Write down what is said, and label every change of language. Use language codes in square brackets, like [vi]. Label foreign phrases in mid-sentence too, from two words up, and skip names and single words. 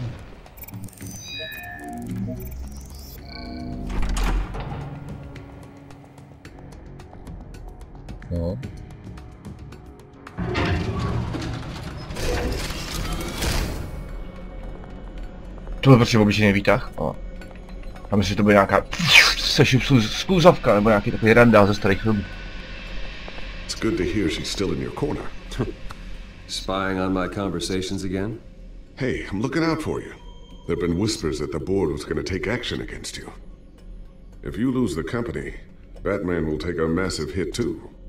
[cs] No. To byl prostě obyčejný výtah. No. A myslím, že to bude nějaká skluzavka nebo nějaký takový randál ze starých filmů. [en] It's good to hear she's still in your corner. Spying on my conversations again? Hey, I'm looking out for you. There have been whispers that the board was going to take action against you. If you lose the company, Batman will take a massive hit too.